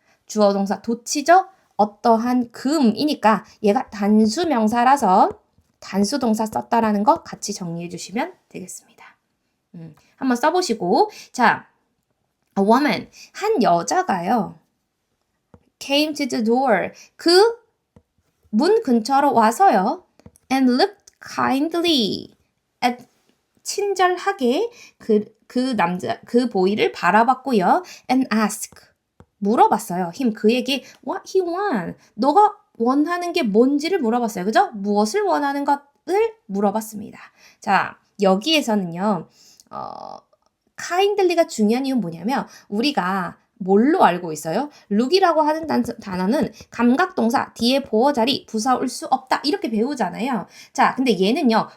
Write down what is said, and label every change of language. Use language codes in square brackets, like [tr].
[ko] 주어 동사 도치죠? 어떠한 금이니까 얘가 단수 명사라서 단수 동사 썼다라는 거 같이 정리해 주시면 되겠습니다. 한번 써보시고 자, [en] a woman, [ko] 한 여자가요. [en] came to the door, [ko] 그 문 근처로 와서요. [en] and looked kindly at, [ko] 친절하게 그 보이를 바라봤고요. [en] and asked, [ko] 물어봤어요. [en] him [ko] 그에게 [en] what he want. [ko] 너가 원하는 게 뭔지를 물어봤어요. 그죠? 무엇을 원하는 것을 물어봤습니다. 자, 여기에서는요. kindly가 중요한 이유는 뭐냐면 우리가 뭘로 알고 있어요? look이라고 하는 단어는 감각동사 뒤에 보어 자리 부사 올 수 없다 이렇게 배우잖아요. 자, 근데 얘는요.